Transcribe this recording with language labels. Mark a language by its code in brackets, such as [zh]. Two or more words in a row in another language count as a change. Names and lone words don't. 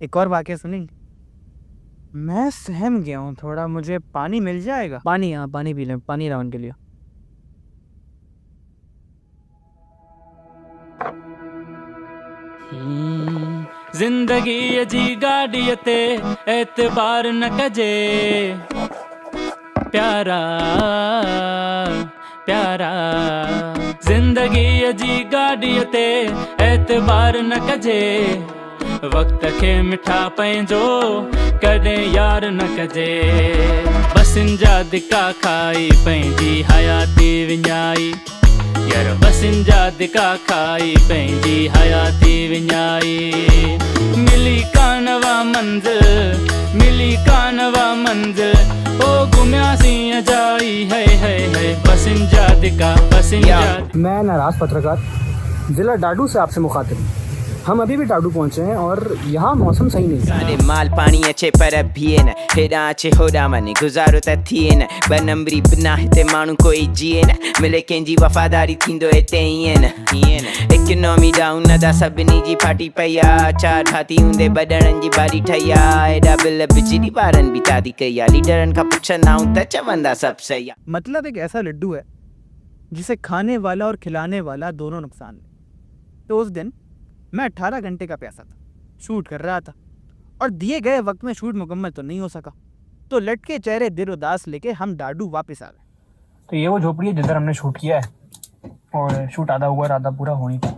[ur] ایک اور واقعہ سنیں گے? میں سہم گیا ہوں تھوڑا، مجھے پانی مل جائے گا? پانی، ہاں پانی پی لیں، پانی راؤنڈ کے لیے. [sd] जिंदगी अजी गाड़ी ते एतबार न कजे, प्यारा प्यारा जिंदगी अजी गाड़ी ते एतबार न कजे, वक्त खे मिठा पंहिंजो कॾहिं यार न कजे, बसिन जा धिका खाई पंहिंजी हयाती विञाई, यार बसिन जा धिका खाई पंहिंजी हयाती विञाई, मिली कानवा मंज़िल, मिली कानवा मंज़िल, ओ गुमियासी अजाई है बसिन जा धिका बसिन जा। [ur] میں ناراض پترکار ضلع ڈاڈو سے آپ سے مخاطب ہوں. ہم ابھی بھی ڈاڈو پہنچے ہیں اور یہاں موسم صحیح نہیں ہے. [sd] अरे माल पानी अचे पर बीहे न, हेॾां अचे होॾां वञे, गुज़ारो त थिए न, ॿ नंबरी बिना हिते माण्हू कोई जीए न, मिले कंहिंजी वफ़ादारी थींदो हिते ईअं न, [en] economy down [sd] दा सभिनी जी फाटी पई आहे, चार ठाती हूंदे बॾड़नि जी बारी ठही आहे, हेॾा बिल बिजली वारनि बि तारी कई आहे, लीडरनि खां पुछंदा आहियूं त चवंदा सभु सही आहे। [ur] مطلب ایک ایسا لڈو ہے جسے کھانے والا اور کھلانے والا دونوں نقصان میں. تو اس دن میں 18 گھنٹے کا پیاسا تھا، شوٹ کر رہا تھا اور دیے گئے وقت میں شوٹ مکمل تو نہیں ہو سکا، تو لٹکے چہرے دل اداس لے کے ہم ڈاڈو واپس آ گئے. تو یہ وہ جھونپڑی ہے جدھر ہم نے شوٹ کیا ہے اور شوٹ آدھا ہوا، آدھا پورا ہونی تھا.